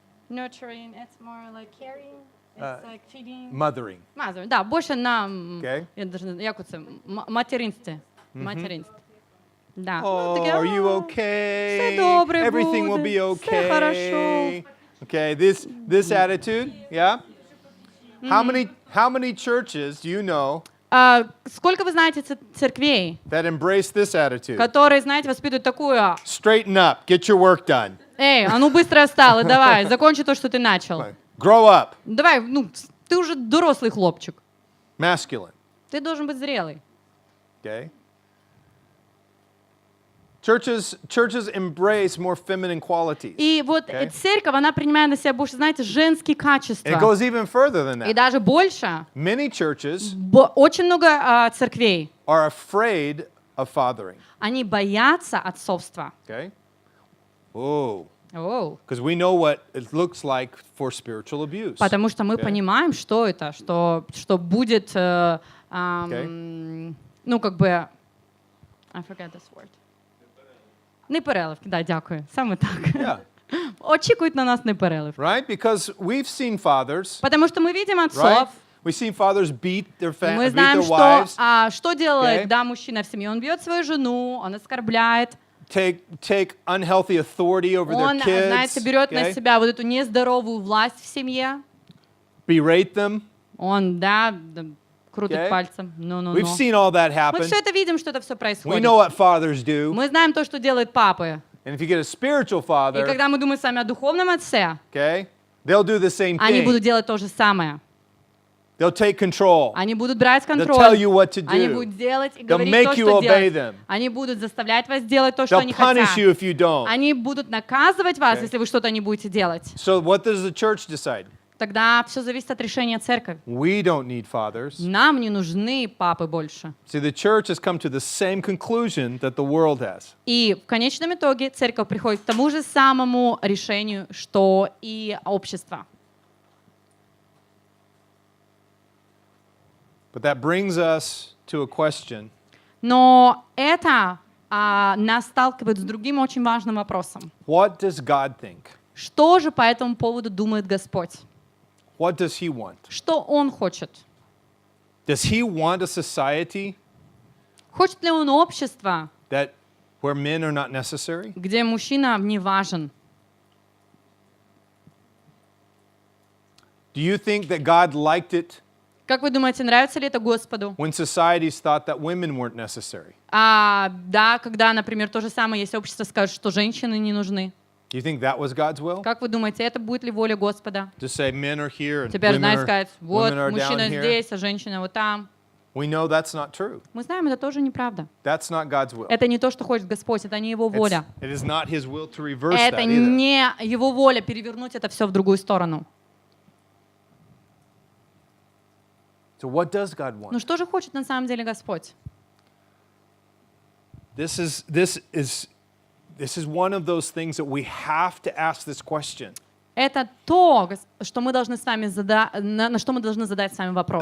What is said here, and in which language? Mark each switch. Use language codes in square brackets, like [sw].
[en] Nurturing, it's more like caring, it's like feeding. Mothering. [ru] Мазур, да, больше на, [en] Okay. [uk] я даже, як це, материнстві. Материнстві. Да. [en] Oh, [uk] таке, [en] are you okay? [uk] Все добре [en] Everything will [uk] буде, [en] be [ru] все хорошо. [en] okay. Okay, this attitude, yeah? How many churches do you know [ru] Сколько вы знаете церквей, [en] that embrace this attitude? [ru] которые, знаете, воспитывают такую, [en] Straighten up, get your work done. [ru] эй, а ну быстро встал, и давай, закончи то, что ты начал. [en] Grow up, [ru] Давай, ну, ты уже взрослый хлопчик. [en] masculine. [ru] Ты должен быть зрелый. [en] Okay? Churches embrace more feminine qualities. [ru] И вот [en] Okay. [ru] церковь, она принимает на себя больше, знаете, женские [en] It [ru] качества. [en] goes even further than [ru] И [en] that. [ru] даже больше. [en] Many churches [ru] Очень много церквей, [en] are afraid of fathering. [ru] они боятся отцовства. [en] Okay? Oh, [ru] Оу. [en] because we know what it looks like for spiritual abuse. [ru] Потому что мы [en] Okay. [ru] понимаем, что это, что будет, ну, как бы, [en] I forget this word. [uk] Непереливки, да, дякую. Саме так. [en] Yeah. [uk] Очікують на нас непереливки. [en] Right? Because we've seen fathers, [ru] Потому что мы видим [en] right? [ru] отцов, [en] We've seen fathers beat their [ru] мы [en] beat [ru] знаем, [en] their wives, [ru] что делает, [en] Okay. [ru] да, мужчина в семье. Он бьет свою жену, он оскорбляет, [en] take unhealthy authority over [ru] он, [en] their kids, [ru] знаете, берет на [en] okay? [ru] себя вот эту нездоровую власть в семье. [en] Berate them. [ru] Он, да, крутит [en] Okay. [ru] пальцем. Ну. [en] We've seen all that [ru] Мы [en] happen. [ru] все это видим, что это все [en] We [ru] происходит. [en] know what fathers do. [ru] Мы знаем то, что делают папы. [en] And if you get a spiritual [ru] И [en] father, [ru] когда мы думаем с вами о духовном отце, [en] okay, they'll do the same [ru] они будут [en] thing. [ru] делать то же самое. [en] They'll take control. [ru] Они будут брать [en] They'll tell [ru] контроль. [en] you what to [ru] Они [en] do. [ru] будут делать и [en] They'll [ru] говорить [en] make [ru] то, [en] you [ru] что [en] obey [ru] делать. [en] them. [ru] Они будут заставлять вас делать то, что [en] They'll [ru] они [en] punish [ru] хотят. [en] you if you don't. [ru] Они будут наказывать вас, [en] Okay. [ru] если вы что-то не будете делать. [en] So what does the church decide? [ru] Тогда все зависит от решения церкви. [en] We don't need fathers. [ru] Нам не нужны папы больше. [en] See, the church has come to the same conclusion that the world has. [ru] И в конечном итоге церковь приходит к тому же самому решению, что и общество. [en] But that brings us to a question. [ru] Но это нас сталкивает с другим очень важным вопросом. [en] What does God think? [ru] Что же по этому поводу думает Господь? [en] What does He want? [ru] Что Он хочет? [en] Does He want a society [ru] Хочет ли Он общество, [en] where men are not necessary? [ru] где мужчина не важен? [en] Do you think that God liked it [ru] Как вы думаете, нравится ли это Господу? [en] when societies thought that women weren't necessary? [ru] Да, когда, например, то же самое, если общество скажет, что женщины не нужны. [en] Do you think that was God's will? [ru] Как вы думаете, это будет ли воля Господа? [en] To say men are here and [ru] Теперь, знаете, [en] women [ru] сказать, вот, [en] are down [ru] мужчина [en] here? [ru] здесь, а женщина вот там. [en] We know that's not true. [ru] Мы знаем, это тоже неправда. [en] That's not God's will. [ru] Это не то, что хочет Господь, это не Его воля. [en] It is not His will to reverse [ru] Это [en] that either. [ru] не Его воля перевернуть это все в другую сторону. [en] So what does God want? [ru] Ну что же хочет на самом деле Господь? [en] This is one of those things that we have to ask this question. [ru] Это то, что мы должны с вами на что мы должны задать с вами вопрос.